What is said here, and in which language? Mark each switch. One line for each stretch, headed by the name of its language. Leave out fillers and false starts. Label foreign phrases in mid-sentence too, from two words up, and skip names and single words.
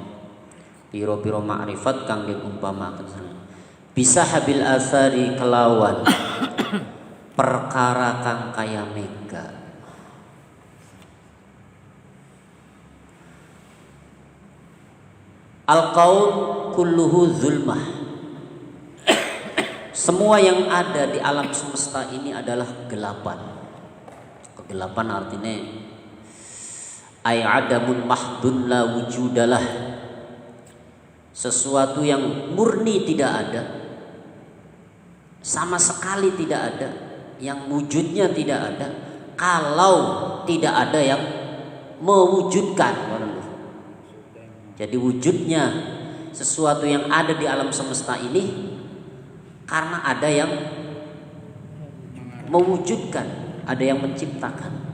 Javanese: Piro-piro makrifat kang den umpamaaken srengenge. Bisa habil asari kelawan perkara kang kaya mega.
Arabic: القول كله ظلمة.
Indonesian: Semua yang ada di alam semesta ini adalah kegelapan. Kegelapan artinya
Arabic: أي عدم محض لا وجود له.
Indonesian: Sesuatu yang murni tidak ada, sama sekali tidak ada, yang wujudnya tidak ada, kalau tidak ada yang mewujudkan. Jadi wujudnya sesuatu yang ada di alam semesta ini karena ada yang mewujudkan, ada yang menciptakan.